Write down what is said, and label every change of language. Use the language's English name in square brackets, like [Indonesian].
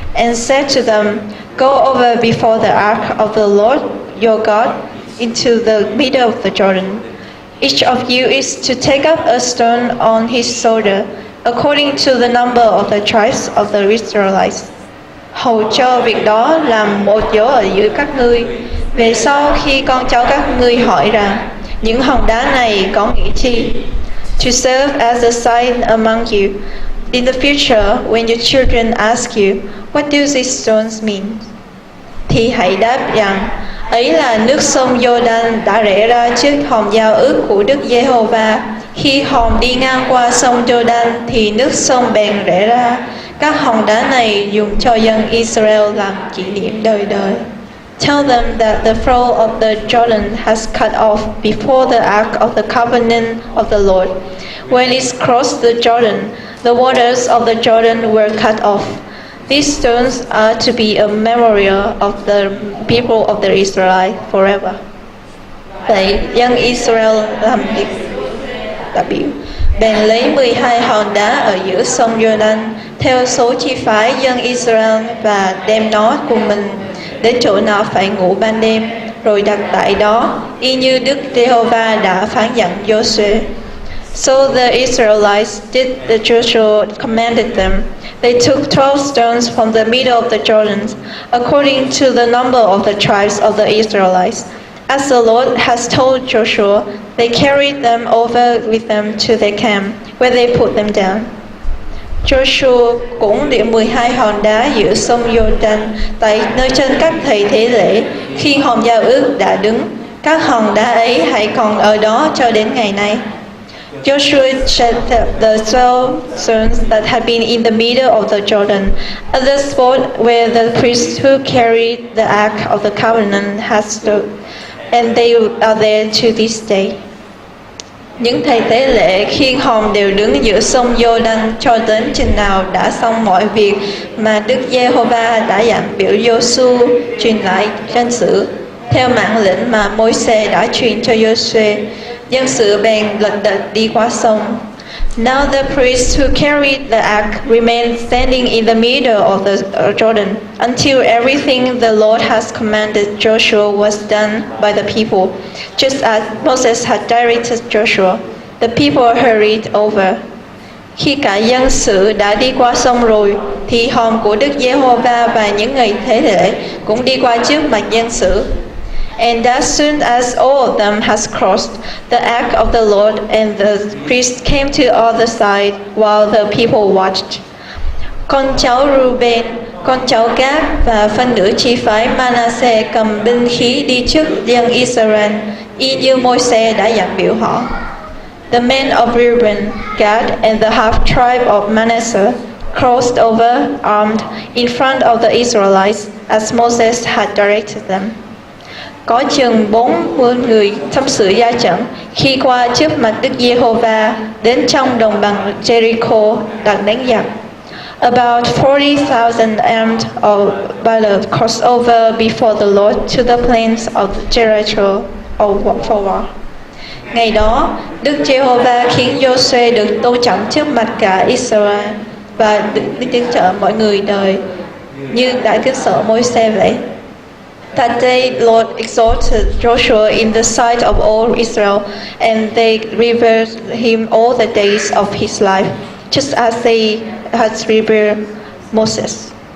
[English] and said to them, "Go over before the ark of the Lord your God into the middle of the Jordan. Each of you is to take up a stone on his shoulder, according to the number of the tribes of the Israelites. [Vietnamese] Hầu cho việc đó làm một dấu ở giữa các ngươi. Về sau khi con cháu các ngươi hỏi rằng, những hòn đá này có nghĩa chi? [English] To serve as a sign among you. In the future, when your children ask you, what do these stones mean? [Vietnamese] Thì hãy đáp rằng, ấy là nước sông Giô-đanh đã rẽ ra trước hòm giao ước của Đức Giê-hô-va. Khi hòm đi ngang qua sông Giô-đanh thì nước sông bèn rẽ ra. Các hòn đá này dùng cho dân Israel làm kỷ niệm đời đời. [English] Tell them that the flow of the Jordan has cut off before the ark of the covenant of the Lord. When it crossed the Jordan, the waters of the Jordan were cut off. These stones are to be a memorial of the people of the Israelites forever. [Vietnamese] Vậy dân Israel làm việc đã biểu bèn lấy 12 hòn đá ở giữa sông Jordan theo số chi phái dân Israel và đem nó cùng mình đến chỗ nào phải ngủ ban đêm, rồi đặt tại đó, y như Đức Giê-hô-va đã phán dặn Giô-suê. [English] So the Israelites did the Joshua commanded them. They took 12 stones from the middle of the Jordan, according to the number of the tribes of the Israelites. As the Lord has told Joshua, they carried them over with them to their camp, where they put them down. [Vietnamese] Joshua cũng điểm 12 hòn đá giữa sông Giô-đanh tại nơi trên các thầy tế lễ. Khi hòm giao ước đã đứng, các hòn đá ấy hãy còn ở đó cho đến ngày nay. [English] Joshua set the 12 stones that had been in the middle of the Jordan, at the spot where the priests who carried the ark of the covenant had stood, and they are there to this day. [Vietnamese] Những thầy tế lễ khiêng hòm đều đứng giữa sông Giô-đanh cho đến chừng nào đã xong mọi việc mà Đức Giê-hô-va đã dặn biểu Giô-su truyền lại dân sự, theo mạng lệnh mà Môi-se đã truyền cho Giô-suê. Dân sự bèn lật đật đi qua sông. [English] Now the priests who carried the ark remained standing in the middle of the Jordan until everything the Lord has commanded Joshua was done by the people, just as Moses had directed Joshua. The people hurried over. [Vietnamese] Khi cả dân sự đã đi qua sông rồi, thì hòm của Đức Giê-hô-va và những người thế lễ cũng đi qua trước mặt dân sự. [English] And as soon as all of them has crossed, the ark of the Lord and the priest came to the other side while the people watched. [Vietnamese] Con cháu Ruben, con cháu Gad và phân nửa chi phái Manasseh cầm binh khí đi trước dân Israel, y như Môi-se đã dặn biểu họ. [English] The men of Reuben, Gad and the half tribe of Manasseh crossed over armed in front of the Israelites as Moses had directed them. [Vietnamese] Có chừng 40 người sắp sửa ra trận khi qua trước mặt Đức Giê-hô-va đến trong đồng bằng Jericho đặt đánh giặc. [English] About 40,000 armed battle crossed over before the Lord to the plains of Jericho for war. [Vietnamese] Ngày đó, Đức Giê-hô-va khiến Giô-suê được tôn trọng trước mặt cả Israel và được tiếng trợ mọi người đời như đã kính sợ Môi-se vậy. [English] That day, Lord exalted Joshua in the sight of all Israel, and they revered him all the days of his life, just as they had revered Moses.